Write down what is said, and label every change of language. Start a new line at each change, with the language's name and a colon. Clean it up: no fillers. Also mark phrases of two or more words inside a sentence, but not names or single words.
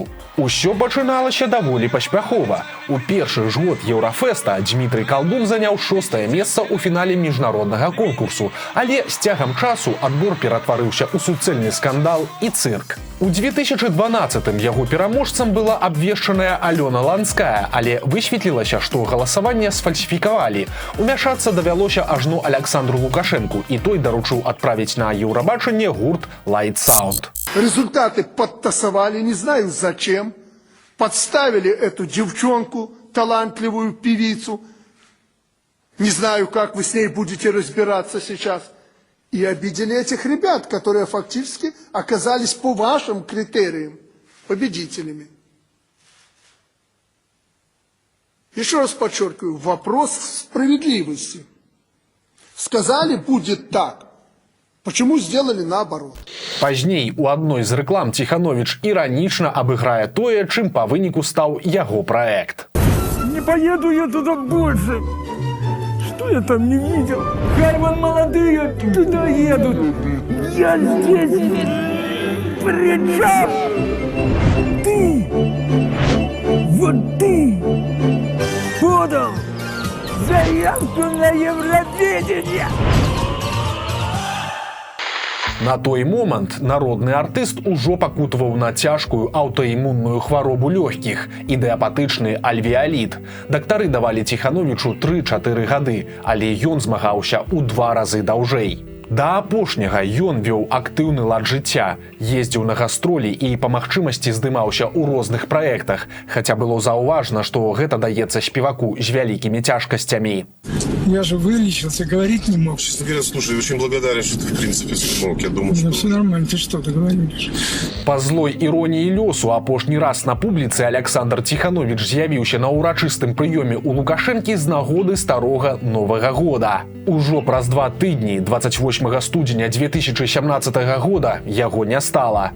Belarusian: Усё пачыналася даволі паспяхова. У першы ж год Еўрафеста Дмітрый Калдун заняў 6-е месца ў фінале міжнароднага конкурсу, але з цягам часу адбор ператварыўся ў суцэльны скандал і цырк. У 2012-м яго пераможцам была абвешчаная Алёна Ланская, але высветлілася, што галасаванне сфальсіфікавалі. Умяшацца давялося ажно Александру Лукашенку, і той даручыў адправіць на Еўрабачанне гурт Light Sound.
Russian: Результаты подтасовали, не знаю зачем, подставили эту девчонку, талантливую певицу. Не знаю, как вы с ней будете разбираться сейчас. И обидели этих ребят, которые фактически оказались по вашим критериям победителями. Еще раз подчеркиваю, вопрос справедливости. Сказали, будет так. Почему сделали наоборот?
Belarusian: Пазней у адной з рэклам Тиханович іранічна абыграе тое, чым па выніку стаў яго праект.
Russian: Не поеду я туда больше. Что я там не видел? Гальман молодые туда едут. Я здесь при чем? Ты, вот ты подал заявку на Евровидение.
Belarusian: На той момант народны артыст ужо пакутаваў на цяжкую аўтаімунную хваробу лёгкіх – ідэапатычны альвеаліт. Дактары давалі Тихановичу 3-4 гады, але ён змагаўся ў 2 разы даўжэй. Да апошняга ён вёў актыўны лад жыцця, ездзіў на гастролі і па магчымасці здымаўся ў розных праектах, хаця было заўважна, што гэта даецца спеваку з вялікімі цяжкасцямі.
Russian: Я же вылечился, говорить не мог. Честно говоря, слушай, очень благодарен, что ты, в принципе, смог. Я думаю, что... все нормально, ты что, ты говоришь?
Belarusian: Па злой іроніі лёсу апошні раз на публіцы Александр Тиханович з'явіўся на ўрачыстым прыёме ў Лукашэнкі з нагоды старога Новага года. Ужо праз 2 тыдні, 28 студзеня 2017 года, яго не стала.